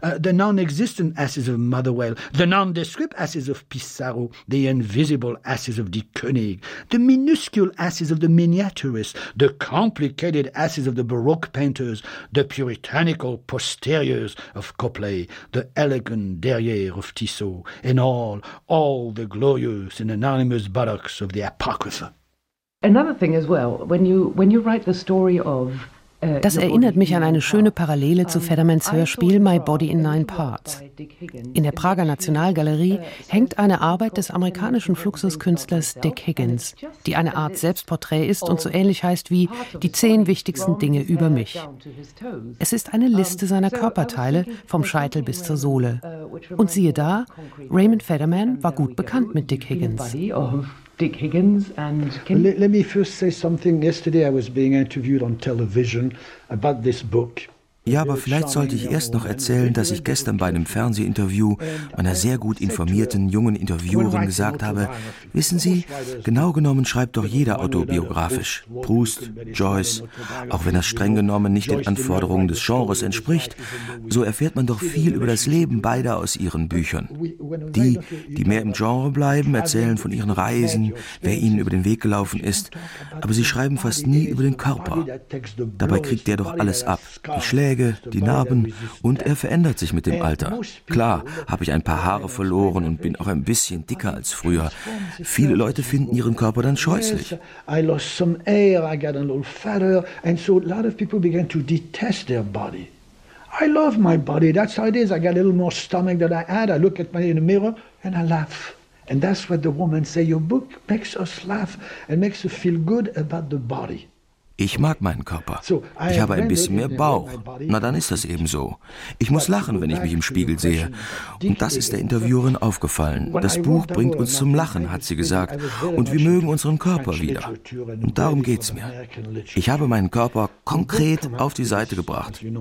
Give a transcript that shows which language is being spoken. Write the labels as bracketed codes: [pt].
[en] the non-existent asses of Motherwell, the nondescript asses of Pissarro, the invisible asses of De Koenig, the minuscule asses of the miniaturists, the complicated asses of the Baroque painters, the puritanical posteriors of Copley, the elegant derriere of Tissot, and all the glorious and anonymous buttocks of the Apocrypha. Another thing as well, when you write the story of [de] Das erinnert mich an eine schöne Parallele zu Federmans Hörspiel My Body in Nine Parts. In der Prager Nationalgalerie hängt eine Arbeit des amerikanischen Fluxuskünstlers Dick Higgins, die eine Art Selbstporträt ist und so ähnlich heißt wie Die 10 wichtigsten Dinge über mich. Es ist eine Liste seiner Körperteile, vom Scheitel bis zur Sohle. Und siehe da, Raymond Federman war gut bekannt mit Dick Higgins. [en] Dick Higgins and Kim. Let me first say something. Yesterday I was being interviewed on television about this book. [de] Ja, aber vielleicht sollte ich erst noch erzählen, dass ich gestern bei einem Fernsehinterview meiner sehr gut informierten jungen Interviewerin gesagt habe, wissen Sie, genau genommen schreibt doch jeder autobiografisch. Proust, Joyce, auch wenn das streng genommen nicht den Anforderungen des Genres entspricht, so erfährt man doch viel über das Leben beider aus ihren Büchern. Die, die mehr im Genre bleiben, erzählen von ihren Reisen, wer ihnen über den Weg gelaufen ist, aber sie schreiben fast nie über den Körper. Dabei kriegt der doch alles ab. Schläge, die Narben und er verändert sich mit dem Alter. Klar, habe ich ein paar Haare verloren und bin auch ein bisschen dicker als früher. Viele Leute finden ihren Körper dann scheußlich. [en] I lost some air, I got a little fatter and so a lot of people began to detest their body. I love my body, that's how it is. I got a little more stomach than I had. I look at myself in the mirror and I laugh. And that's what the woman say, your book makes us laugh and makes us feel good about the body. [de] Ich mag meinen Körper. Ich habe ein bisschen mehr Bauch. Na, dann ist das eben so. Ich muss lachen, wenn ich mich im Spiegel sehe. Und das ist der Interviewerin aufgefallen. Das Buch bringt uns zum Lachen, hat sie gesagt. Und wir mögen unseren Körper wieder. Und darum geht's mir. Ich habe meinen Körper konkret auf die Seite gebracht.